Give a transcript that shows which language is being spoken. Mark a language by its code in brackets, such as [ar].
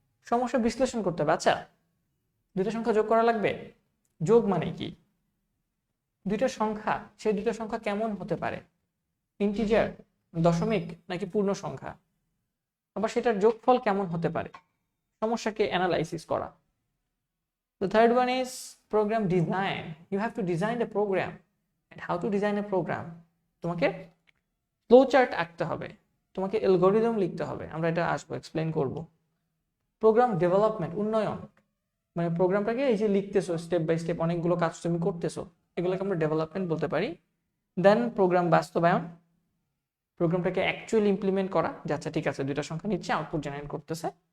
[bn] সমস্যা বিশ্লেষণ করতে হবে, আচ্ছা দুইটা সংখ্যা যোগ করা লাগবে, যোগ মানে কি? দুইটা সংখ্যা, সেই দুইটা সংখ্যা কেমন হতে পারে, ইন্টিজার, দশমিক নাকি পূর্ণ সংখ্যা, আবার সেটার যোগফল কেমন হতে পারে, সমস্যাকে অ্যানালাইসিস করা। [en] The third one is program design. You have to design the program. And how to design a program? [bn] তোমাকে ফ্লো চার্ট আঁকতে হবে, তোমাকে অ্যালগরিদম লিখতে হবে, আমরা এটা আসবো এক্সপ্লেন করব। প্রোগ্রাম ডেভেলপমেন্ট, উন্নয়ন, মানে প্রোগ্রামটাকে এই যে লিখতেছো স্টেপ বাই স্টেপ অনেকগুলো কাজ তুমি করতেছো, এগুলোকে আমরা ডেভেলপমেন্ট বলতে পারি। দেন প্রোগ্রাম বাস্তবায়ন, প্রোগ্রামটাকে অ্যাকচুয়ালি ইমপ্লিমেন্ট করা, যে আচ্ছা ঠিক আছে দুইটা সংখ্যা নিচ্ছে আউটপুট জেনারেট করতেছে।